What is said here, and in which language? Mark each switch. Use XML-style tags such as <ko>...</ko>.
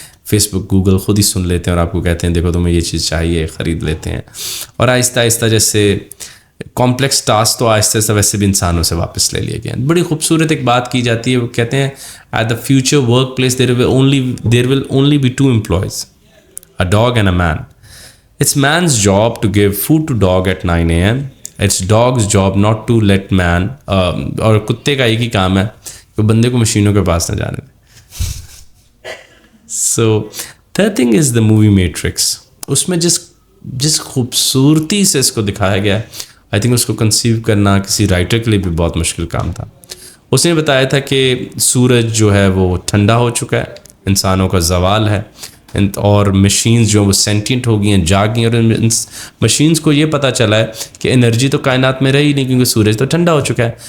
<ur>Face بک Google خود ہی سن لیتے ہیں اور آپ کو کہتے ہیں دیکھو تمہیں یہ چیز چاہیے, خرید لیتے ہیں. اور آہستہ آہستہ جیسے کمپلیکس ٹاسک تو آہستہ آہستہ ویسے بھی انسانوں سے واپس لے لیے گئے ہیں. بڑی خوبصورت ایک بات کی جاتی ہے, وہ کہتے ہیں</ur> <en>At the future workplace there will only be 2 employees, a dog and a man. It's man's job to give food to dog at 9 AM. It's dog's job not to let man</en> <ur>اور کتے کا ایک ہی کام ہے کہ بندے کو مشینوں کے پاس نہ جانے دے.</ur> <en>So third thing is the movie Matrix.</en> <ur>اس میں جس خوبصورتی سے اس کو دکھایا گیا ہے,</ur> <en>I think</en> <ur>اس کو کنسیو کرنا کسی رائٹر کے لیے بھی بہت مشکل کام تھا. اس نے بتایا تھا کہ سورج جو ہے وہ ٹھنڈا ہو چکا ہے, انسانوں کا زوال ہے, اور مشینز جو وہ سینٹینٹ ہو گئی ہیں, جاگ گئی ہیں, اور مشینز کو یہ پتہ چلا ہے کہ انرجی تو کائنات میں رہی نہیں کیونکہ سورج تو ٹھنڈا ہو چکا ہے.</ur>